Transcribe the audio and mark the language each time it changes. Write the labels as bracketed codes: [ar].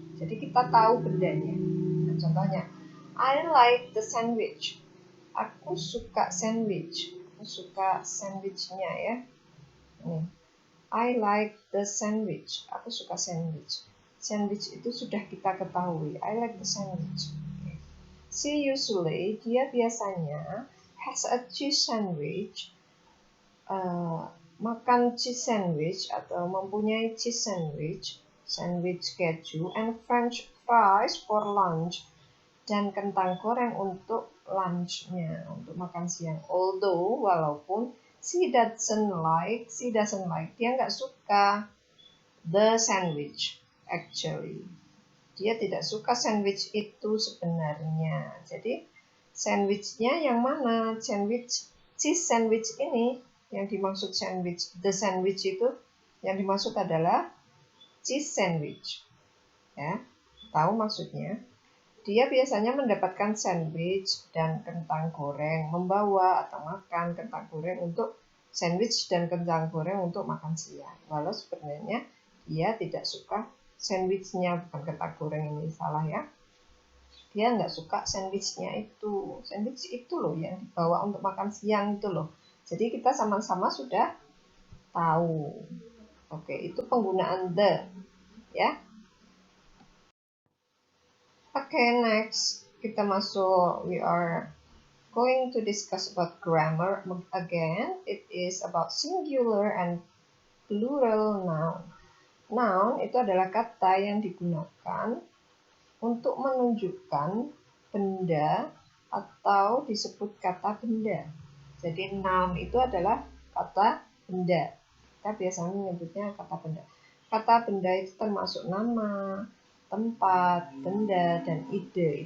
[id] Jadi kita tahu bendanya. Nah, contohnya, [en] I like the sandwich. [id] Aku suka sandwich. Aku suka sandwichnya ya. Nih, [en] I like the sandwich. [id] Aku suka sandwich. Sandwich itu sudah kita ketahui. [en] I like the sandwich. Okay. She usually, [id] dia biasanya [en] has a cheese sandwich. [id] Makan cheese sandwich atau mempunyai cheese sandwich, sandwich keju, [en] and French fries for lunch, [id] dan kentang goreng untuk lunchnya, untuk makan siang. [en] Although, [id] walaupun [en] she doesn't like, [id] dia nggak suka [en] the sandwich, actually. [id] Dia tidak suka sandwich itu sebenarnya. Jadi, sandwichnya yang mana? Sandwich, cheese sandwich ini, yang dimaksud sandwich, the sandwich itu, yang dimaksud adalah cheese sandwich. Ya, tahu maksudnya? Dia biasanya mendapatkan sandwich dan kentang goreng, membawa atau makan kentang goreng untuk sandwich dan kentang goreng untuk makan siang. Walau sebenarnya dia tidak suka sandwichnya, bukan kentang goreng ini, salah ya. Dia nggak suka sandwichnya itu. Sandwich itu loh yang dibawa untuk makan siang itu loh. Jadi kita sama-sama sudah tahu. Oke, itu penggunaan the, ya. [en] Oke, next [id] kita masuk, [en] we are going to discuss about grammar again. It is about singular and plural noun. [id] Noun itu adalah kata yang digunakan untuk menunjukkan benda atau disebut kata benda. Jadi noun itu adalah kata benda. Kita biasanya menyebutnya kata benda. Kata benda itu termasuk nama, tempat, benda, dan ide.